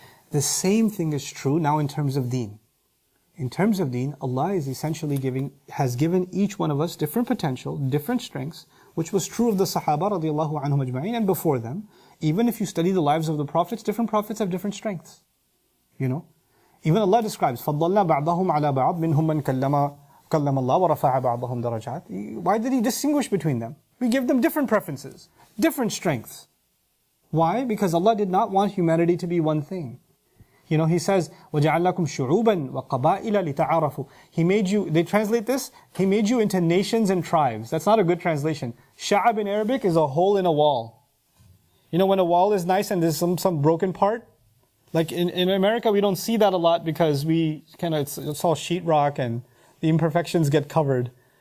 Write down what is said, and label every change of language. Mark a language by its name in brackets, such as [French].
[English] The same thing is true now in terms of deen. In terms of deen, Allah is essentially has given each one of us different potential, different strengths, which was true of the Sahaba radiallahu anhum ajma'in and before them. Even if you study the lives of the prophets, different prophets have different strengths. Even Allah describes, [Arabic] فَضَّلْنَا بَعْضَهُمْ عَلَى بَعْضٍ مِنْهُمْ مَنْ كَلَّمَ اللَّهُ وَرَفَعَ بَعْضَهُمْ دَرَجَاتٍ. [English] Why did He distinguish between them? We give them different preferences, different strengths. Why? Because Allah did not want humanity to be one thing. He says, [Arabic] وَجَعَلْ لَكُمْ شُعُوبًا وَقَبَائِلَ لِتَعَارَفُوا. [English] He made you, they translate this, He made you into nations and tribes. That's not a good translation. Sha'ab in Arabic is a hole in a wall. When a wall is nice and there's some broken part, like in America we don't see that a lot because it's all sheetrock and the imperfections get covered.